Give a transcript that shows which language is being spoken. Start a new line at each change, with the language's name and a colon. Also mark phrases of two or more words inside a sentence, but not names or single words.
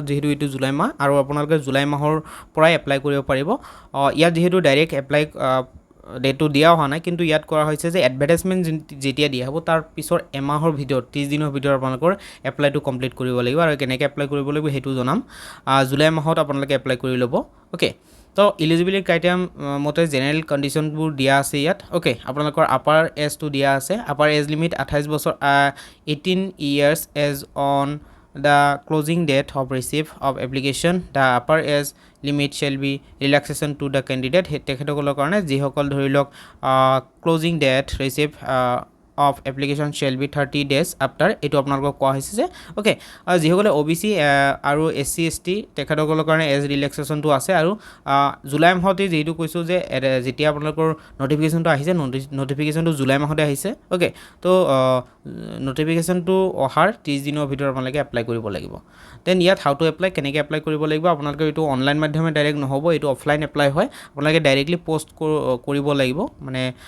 Assamese: যিহেতু এইটো জুলাই মাহ আৰু আপোনালোকে জুলাই মাহৰ পৰাই এপ্লাই কৰিব পাৰিব ইয়াত যিহেতু
English: direct apply dateto
Assamese: দিয়া হোৱা নাই কিন্তু ইয়াত কৰা হৈছে যে এডভাৰটাইজমেণ্ট যেতিয়া দিয়া হ'ব তাৰ পিছৰ এমাহৰ ভিতৰত 30 দিনৰ ভিতৰত আপোনালোকৰ এপ্লাইটো কমপ্লিট কৰিব লাগিব আৰু কেনেকৈ এপ্লাই কৰিব লাগিব সেইটো জনাম জুলাই মাহত আপোনালোকে এপ্লাই কৰি ল'ব অ'কে তো
English: eligibility criteria
Assamese: মতে
English: general conditionbor
Assamese: দিয়া আছে ইয়াত অ'কে আপোনালোকৰ
English: upper ageto
Assamese: দিয়া আছে
English: upper age limit
Assamese: 28 বছৰ
English: 18 years age on the closing date of receipt of application the upper age limit shall be relaxation to the candidate
Assamese: তেখেতসকলৰ কাৰণে যিসকল ধৰি লওক
English: closing date receipt of application shall be 30 days after
Assamese: এইটো আপোনালোকক কোৱা হৈছে যে ওকে যিসকলে
English: OBC
Assamese: আৰু SC ST তেখেতসকলৰ কাৰণে
English: age relaxationto
Assamese: আছে আৰু জুলাই মাহতে যেটো কৈছো যে যেতিয়া আপোনালোকৰ নটিফিকেশনটো আহিছে নটিফিকেশনটো জুলাই মাহতে আহিছে ওকে তো নটিফিকেশনটো অহাৰ 30 দিনৰ ভিতৰত আপোনালোকে এপ্লাই কৰিব লাগিব দেন ইয়াত
English: how to apply
Assamese: কেনেকৈ এপ্লাই কৰিব লাগিব আপোনালোকে এইটো অনলাইন মাধ্যমে ডাইৰেক্ট নহ'ব এইটো অফলাইন এপ্লাই হয় আপোনালোকে
English: directly post
Assamese: কৰিব লাগিব মানে